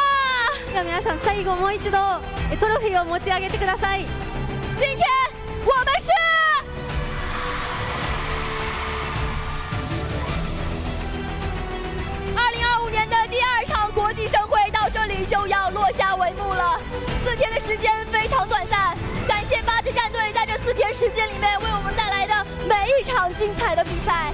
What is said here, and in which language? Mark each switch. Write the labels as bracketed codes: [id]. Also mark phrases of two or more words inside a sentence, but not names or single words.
[ja] では皆さん最後もう一度トロフィーを持ち上げてください。 [zh] 今天我們是2025年的第2場國際盛會到這裡就要落下帷幕了。4天的時間非常短暫，感謝8支戰隊在這4天時間裡面為我們帶來的每一場精彩的比賽。